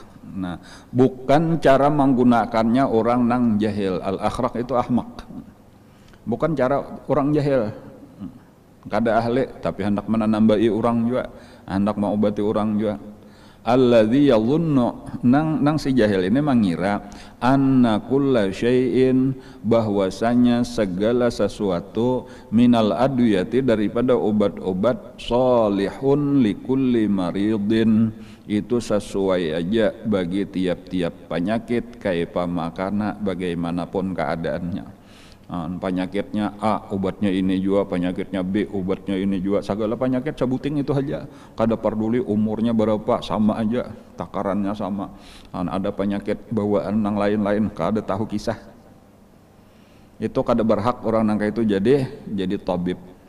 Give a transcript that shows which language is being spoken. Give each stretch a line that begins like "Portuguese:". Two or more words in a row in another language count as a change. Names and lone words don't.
Banjar: Nah, bukan cara menggunakannya orang nang jahil. Al-akhraq itu ahmak. Bukan cara orang jahil. Kada ahli tapi hendak menambahi orang juga, hendak mengobati orang juga.
Arabic: الذي يظن,
Banjar: nang si jahil ini mengira
Arabic: أن كل شيء,
Banjar: bahwasanya segala sesuatu,
Arabic: من الأدوية,
Banjar: daripada obat-obat,
Arabic: صالح لكل مريض,
Banjar: itu sesuai aja bagi tiap-tiap penyakit,
Arabic: كيفما كان,
Banjar: bagaimanapun keadaannya. Penyakitnya A obatnya ini juga, penyakitnya B obatnya ini juga, segala penyakit sebuting itu aja, kada peduli umurnya berapa, sama aja takarannya sama. Ada penyakit bawaan yang lain-lain kada tahu kisah, itu kada berhak orang nangka itu jadi tabib.